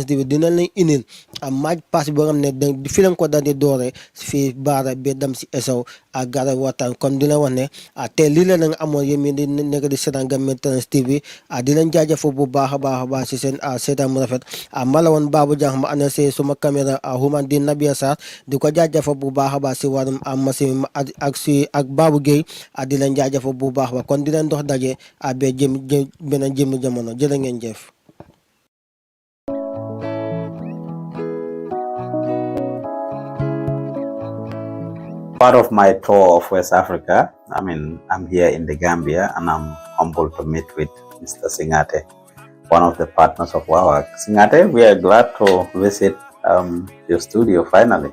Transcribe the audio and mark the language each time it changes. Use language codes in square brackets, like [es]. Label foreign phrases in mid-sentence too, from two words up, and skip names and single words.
[wo] TV dina leen indil match pass boo xam ne fi lañ ko daal di dooree fii Barra ba dem si Essau ak gara waxtaan comme dina wax ne te lii la nga amoon yéen mi di nekk di seetaan Gambian Talents TV di leen jaajëfal bu baax a baax a baax si seen seetaan mu rafet ma la woon Babou Diagne ma ànd si suma caméra human di Nabia Sarr di ko jaajëfal bu baax a baax si wàllum machine ak Babou Gueye di leen jaajëfal bu baax ba kon di leen dox daje ba beneen jëmm jamono jërë ngeen jëf. [en] Part of my tour of West Africa, I'm here in the Gambia and I'm humbled to meet with Mr. Singate, one of the partners of WAWAC. Singate, we are glad to visit your studio finally.